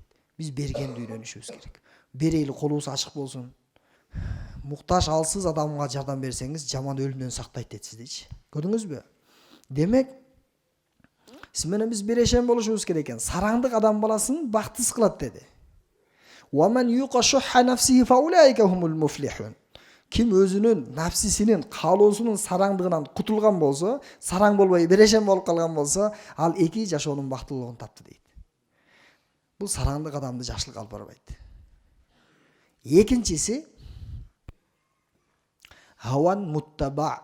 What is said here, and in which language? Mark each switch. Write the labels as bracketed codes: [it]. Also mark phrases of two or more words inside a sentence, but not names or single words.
[ky] Биз бергенди үйрөнүшүбүз керек. Берейли, колубуз ачык болсун. Муктаж, алсыз адамга жардам берсеңиз, жаман өлүмдөн сактайт дейт сиздичи. Көрдүңүзбү? Демек, сиз менен биз берешен болушубуз керек экен. Сараңдык адам баласын бактысыз кылат деди. [ar] وَمَنْ يُقَشُحَّ نَفْسِهِ فَأُولَٰئِكَ هُمُ الْمُفْلِحُونَ. [ky] Ким өзүнүн нафсисинин, каалоосунун сараңдыгынан кутулган болсо, сараң болбой берешен болуп калган болсо, ал эки жашоонун бактылуулугун тапты дейт. Бул сараңдык адамды жакшылыкка алып барбайт. Экинчиси [ar] هوى متبع.